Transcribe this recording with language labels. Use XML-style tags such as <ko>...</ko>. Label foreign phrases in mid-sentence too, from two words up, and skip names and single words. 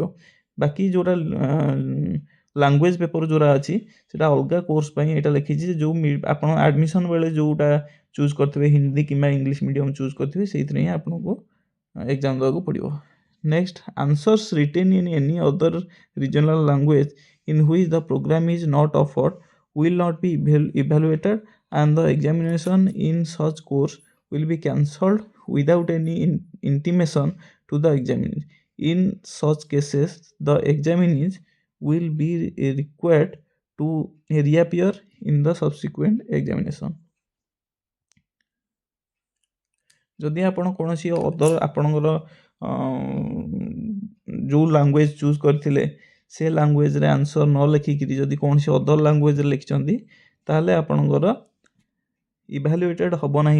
<or>ବାକି ଯେଉଁଟା ଲାଙ୍ଗୁଏଜ୍ ପେପର୍ ଯେଉଁଟା ଅଛି ସେଇଟା ଅଲଗା କୋର୍ସ ପାଇଁ ଏଇଟା ଲେଖିଛି ଯେ ଯେଉଁ ଆପଣ ଆଡ଼ମିସନ୍ ବେଳେ ଯେଉଁଟା ଚୁଜ୍ କରିଥିବେ ହିନ୍ଦୀ କିମ୍ବା</or> <en>English medium</en> <or>ଚୁଜ୍ କରିଥିବେ ସେଇଥିରେ ହିଁ ଆପଣଙ୍କୁ ଏକ୍ଜାମ୍ ଦେବାକୁ ପଡ଼ିବ।</or> <en>Next, answers written in any other regional language in which the program is not offered will not be evaluated and the examination in such course will be cancelled without any intimation to the examinee. In such cases, the examinee will be required to reappear in the subsequent examination.</en> <or>ଯଦି ଆପଣ କୌଣସି ଅଦର ଆପଣଙ୍କର ଯେଉଁ ଲାଙ୍ଗୁଏଜ୍ ଚୁଜ୍ କରିଥିଲେ ସେ ଲାଙ୍ଗୁଏଜ୍ରେ ଆନ୍ସର୍ ନ ଲେଖିକିରି ଯଦି କୌଣସି ଅଦର ଲାଙ୍ଗୁଏଜ୍ରେ ଲେଖିଛନ୍ତି ତାହେଲେ ଆପଣଙ୍କର ଇଭାଲୁଏଟେଡ଼୍ ହେବ ନାହିଁ।</or>